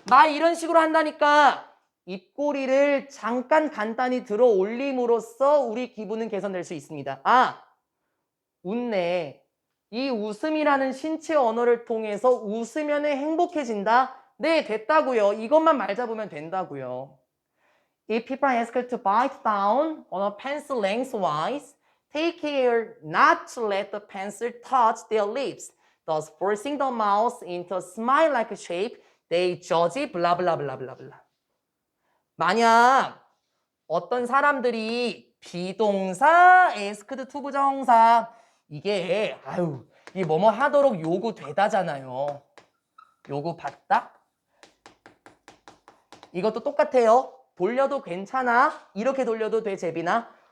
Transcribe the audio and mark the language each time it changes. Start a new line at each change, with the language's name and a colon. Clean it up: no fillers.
Korean: 말 이런 식으로 한다니까 입꼬리를 잠깐 간단히 들어 올림으로써 우리 기분은 개선될 수 있습니다. 아, 웃네. 이 웃음이라는 신체 언어를 통해서 웃으면 행복해진다? 네, 됐다고요. 이것만 말 잡으면 된다고요.
English: If people ask to bite down on a pencil lengthwise, take care not to let the pencil touch their lips, thus forcing the mouth into a smile-like shape. They judge blah blah blah blah blah.
Korean: 만약 어떤 사람들이 비동사, asked to 부정사 이게 이 뭐뭐 하도록 요구되다잖아요. 요구받다? 이것도 똑같아요. 돌려도 괜찮아. 이렇게 돌려도 돼, 제비나.